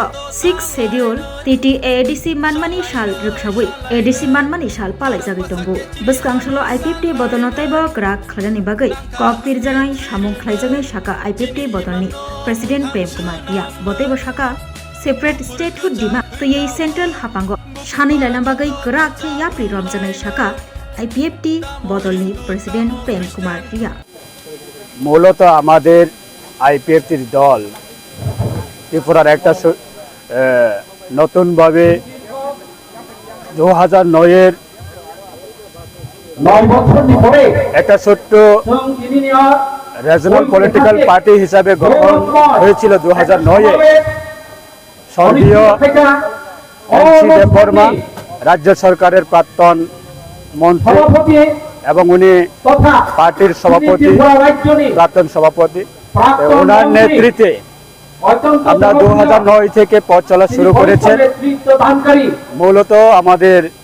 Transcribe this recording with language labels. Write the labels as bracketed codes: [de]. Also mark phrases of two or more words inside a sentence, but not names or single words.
[trp] 6 शेड्यूल TTADC मानमानि साल रक्षावै ADC मानमानि साल पालाय जागै दंगो बसकांसलो IPFT बदलनो ताइबो ग्राक खलायनानि बागै ककपिर जानाय सामुं खलायजानाय शाखा IPFT बदलनि प्रेसिडेंट प्रेम कुमार रिया बतैबो शाखा [en] separate statehood [trp] दिमा तयै सेंट्रल हापांगो सानै लायना बागै ग्राक के याप्रि रमजानाय शाखा IPFT बदलनि प्रेसिडेंट प्रेम कुमार रिया [bn] মূলত আমাদের IPFT দল ত্রিপুরার একটা নতুনভাবে 2009 একটা ছোট্ট [en] regional political party [bn] হিসাবে গঠন হয়েছিল 2009 স্বর্গীয় এনসি দেববর্মা রাজ্য সরকারের প্রাক্তন মন্ত্রী এবং উনি পার্টির সভাপতি প্রাক্তন সভাপতি ওনার নেতৃত্বে আমরা 2009 থেকে পথ চলা শুরু করেছেন মূলত আমাদের